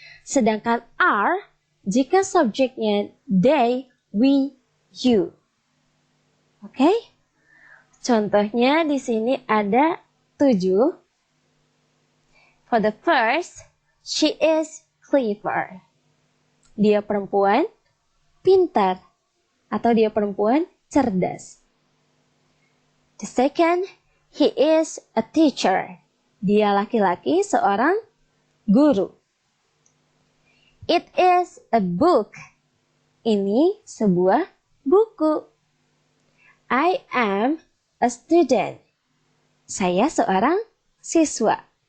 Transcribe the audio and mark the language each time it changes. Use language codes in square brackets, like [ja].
[id] Sedangkan are jika subjeknya they, we, you. Oke? Contohnya di sini ada 7. [en] For the first, she is clever. [id] Dia perempuan pintar atau dia perempuan cerdas. [en] The second, he is a teacher. [id] Dia laki-laki seorang guru. [en] It is a book. [id] Ini sebuah buku. [en] I am a student. [id] Saya seorang siswa.